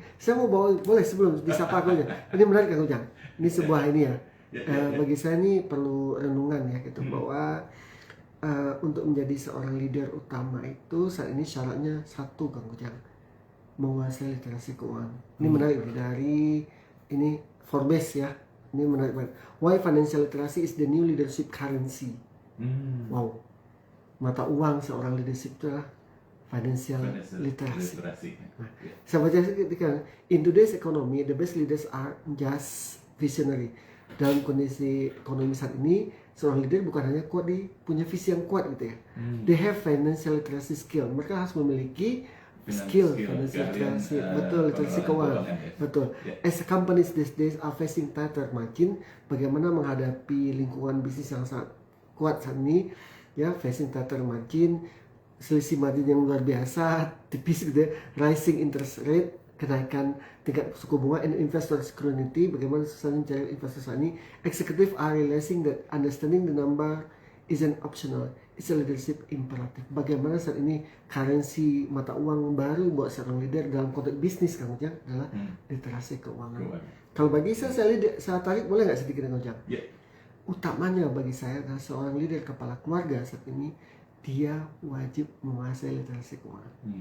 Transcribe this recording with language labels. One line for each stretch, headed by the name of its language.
Indonesian: Saya mau bawa, boleh sebelum disapa Kang Ujang. Ini menarik Kang Ujang. Ini sebuah ini ya. Bagi saya ini perlu renungan ya gitu bahwa untuk menjadi seorang leader utama itu saat ini syaratnya satu Kang Ujang, menguasai literasi keuangan. Ini menarik dari ini Forbes ya. Ini menarik banget.
English: Why financial literacy is the new leadership currency. Wow.
Indonesian: Mata uang seorang leadership itu adalah financial literacy. Nah, saya baca ketika
English: in today's economy the best leaders are just visionary.
Indonesian: Dalam kondisi ekonomi saat ini, seorang leader bukan hanya kuat punya visi yang kuat gitu ya.
English: They have financial literacy skill.
Indonesian: Mereka harus memiliki skill financial literacy, betul, literasi keuangan, betul.
English: As companies these days are facing tighter margin,
Indonesian: bagaimana menghadapi lingkungan bisnis yang sangat kuat saat ini, ya,
English: facing tighter margin,
Indonesian: selisih margin yang luar biasa, tipis gitu ya,
English: rising interest rate,
Indonesian: kenaikan tingkat suku bunga,
English: and investor scrutiny,
Indonesian: bagaimana susahnya mencari investor saat ini.
English: Executive are realizing that understanding the number isn't optional, it's a leadership imperative.
Indonesian: Bagaimana saat ini currency mata uang baru buat seorang leader dalam konteks bisnis Kang Ujang adalah literasi keuangan. Kalau bagi saya tarik boleh nggak sedikit Kang Ujang? Utamanya bagi saya adalah seorang leader kepala keluarga saat ini dia wajib menguasai literasi keuangan.